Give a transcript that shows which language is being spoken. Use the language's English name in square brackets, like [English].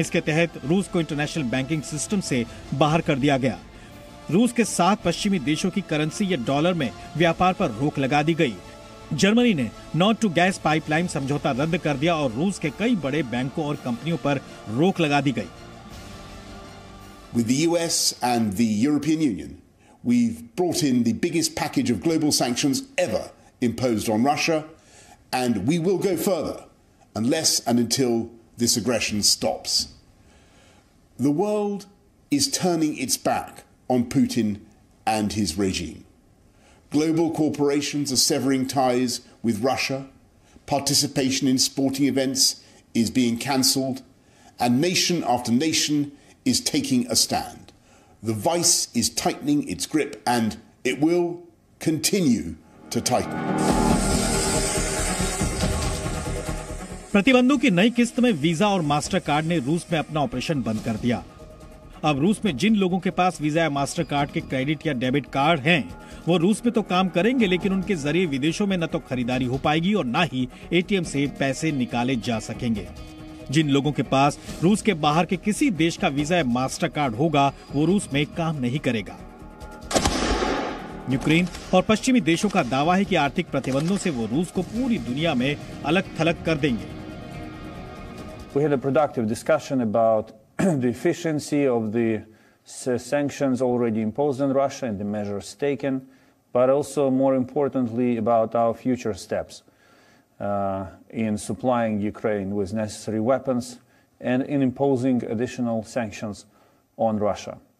[Hindi] इसके तहत रूस को इंटरनेशनल बैंकिंग सिस्टम से बाहर कर दिया गया। रूस के 7 पश्चिमी देशों की करेंसी या डॉलर में व्यापार पर रोक लगा दी गई। जर्मनी ने नॉर्थ टू गैस पाइपलाइन समझौता रद्द कर दिया और रूस के कई बड़े बैंकों और कंपनियों पर रोक लगा दी गई। [English] With the US and the European Union, we've brought in the biggest package of global sanctions ever imposed on Russia, and we will go further unless and until this aggression stops. The world is turning its back on Putin and his regime. Global corporations are severing ties with Russia. Participation in sporting events is being cancelled, and nation after nation is taking a stand. The vice is tightening its grip, and it will continue to tighten. [Hindi] प्रतिबंधों की नई किस्त में visa और master card ने रूस में अपना ऑपरेशन बंद कर दिया। अब रूस में जिन लोगों के पास वीजा या मास्टर कार्ड के क्रेडिट या डेबिट कार्ड हैं, वो रूस में तो काम करेंगे, लेकिन उनके जरिए विदेशों में न तो खरीदारी हो पाएगी और न ही एटीएम से पैसे निकाले जा सकेंगे। जिन लोगों के पास रूस के बाहर के किसी देश का वीजा या मास्टर कार्ड होगा, वो रूस में काम नहीं करेगा। यूक्रेन और पश्चिमी देशों का दावा है कि आर्थिक प्रतिबंधों से वो रूस को पूरी दुनिया में अलग थलग कर देंगे। [English] We had a productive discussion about the efficiency of the sanctions already imposed on Russia and the measures taken, but also more importantly about our future steps in supplying Ukraine with necessary weapons and in imposing additional sanctions on Russia.